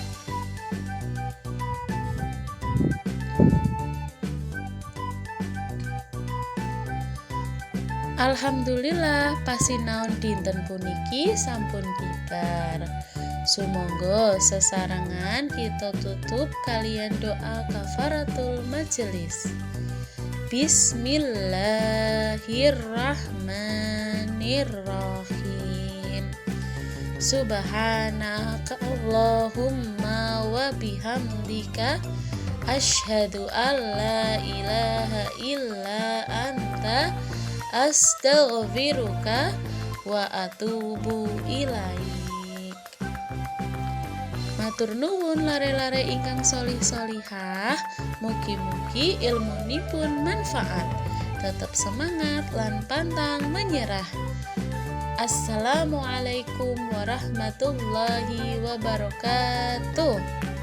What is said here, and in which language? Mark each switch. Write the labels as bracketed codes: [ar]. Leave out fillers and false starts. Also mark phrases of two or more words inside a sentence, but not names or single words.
[jv] Alhamdulillah pasinaon dinten puniki sampun bibar. Sumangga sesarengan kita tutup kalian doa [ar] كفارة المجلس. Bismillahirrahmanirrahim. سبحانك اللهم وبحمدك أشهد أن لا إله إلا أنت أستغفرك وأتوب إليك. [jv] Matur nuwun lare-lare ingkang solih-solihah, mugi-mugi ilmunipun manfaat. [id] Tetap semangat lan pantang menyerah. [ar] السلام عليكم ورحمة الله وبركاته.